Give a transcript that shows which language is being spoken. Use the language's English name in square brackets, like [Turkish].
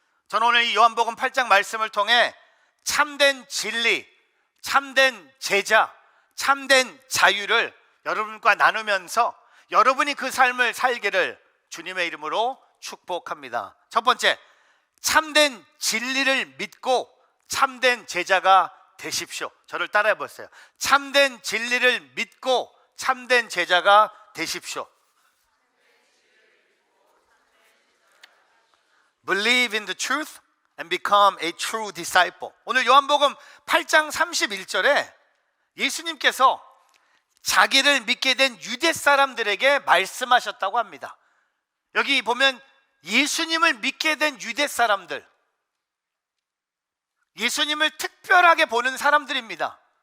[Korean] 저는 오늘 이 요한복음 8장 말씀을 통해 참된 진리, 참된 제자, 참된 자유를 여러분과 나누면서 여러분이 그 삶을 살기를 주님의 이름으로 축복합니다. 첫 번째, 참된 진리를 믿고 참된 제자가 되십시오. 저를 따라해 보세요. 참된 진리를 믿고 참된 제자가 되십시오. [English] Believe in the truth and become a true disciple. [Korean] 오늘 요한복음 8장 31절에 예수님께서 자기를 믿게 된 유대 사람들에게 말씀하셨다고 합니다. 여기 보면 예수님을 믿게 된 유대 사람들, 예수님을 특별하게 보는 사람들입니다.